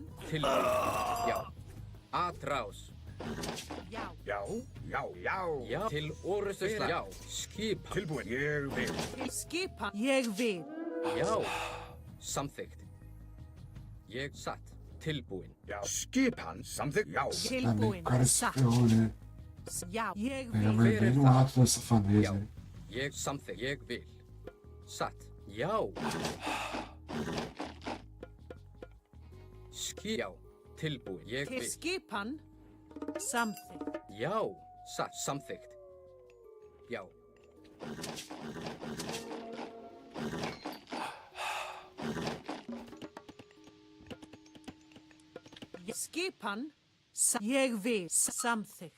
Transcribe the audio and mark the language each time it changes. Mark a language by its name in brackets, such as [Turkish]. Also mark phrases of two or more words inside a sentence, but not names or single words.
[Icelandic] Tilbúin. Já. Atrás. já. Já. Já. Já. Já. Til orrustuslag. Já. Skipan. Tilbúin. Ég vil. Til skipan ég vil. Já. Samþykkt. Ég satt. Tilbúin. Já. Skipan. Samþykkt. Já. [Portuguese] Também o [Icelandic] Tilbúin [Portuguese] cara se [Icelandic] satt. [Portuguese] ferrou, né? [Icelandic] Já. Ég [Portuguese] Pega [Icelandic] vil. [Portuguese] mais bem no ato dessa fanesa, [Icelandic] Já. [Portuguese] né? [Icelandic] Ég samþykkt. Ég vil. Satt. Já. Já. Tilbúin. Ég Til vil. skipan samþykkt. Já. Satt. Samþykkt. Já. Skipan ég vil samþykkt.